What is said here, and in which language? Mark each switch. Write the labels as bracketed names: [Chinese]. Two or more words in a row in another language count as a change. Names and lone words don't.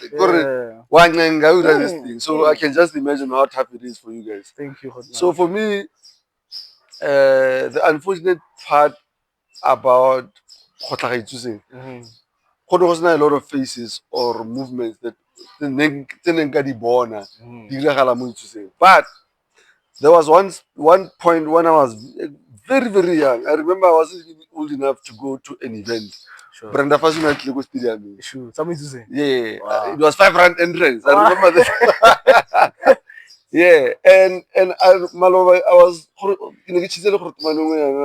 [English] Yeah. this thing. So I can just imagine how tough it is for you guys. Thank you, Hotman. So for me, the unfortunate part about Kgotlhage choosing, there was not a lot of faces or movements that [Tswana] tse neng ka di bona, di diragala mo itsoseng. [English] But there was one point when I was very, very young. I remember I wasn't even old enough to go to an event. Sure. Brenda Fashion at Lego Stadium. Sure. Something to say. Yeah, Wow. it was 5 rand entrance. I Wow. remember that. Yeah, and Maloba, I was in the kitchen.